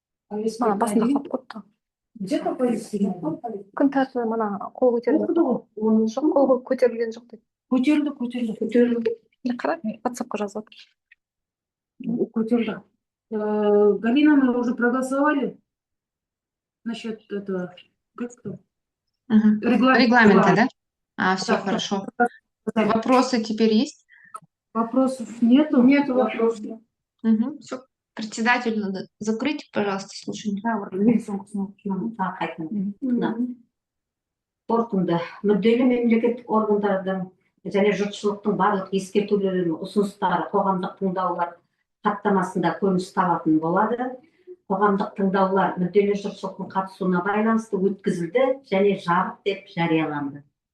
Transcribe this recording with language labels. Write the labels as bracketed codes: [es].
[kk] Мана басында қалып қойыпты. [ru] Где-то повестка. [kk] Күн тәртібі мана қол көтерілген. Оқыды ғой. Жоқ, қол көтерілген жоқ дейді. Көтерілді. Қара, WhatsApp-қа жазып отыр. Көтерілді. [ru] Галина, мы уже проголосовали насчет этого, как там? Мгм. Регламента, да? Все Да, хорошо. да. Вопросы теперь есть? Вопросов нету? Нету вопросов. Все. Председатель надо закрыть, пожалуйста, слушание. [kk] Тағы қайтадан. Мына қорытынды мүдделі мемлекеттік органдардың және жұртшылықтың барлық ескертулері мен ұсыныстары қоғамдық тыңдаулар хаттамасында көрініс табатын болады. Қоғамдық тыңдаулар мүдделі жұртшылықтың қатысуына байланысты өткізілді және жабық деп жарияланды.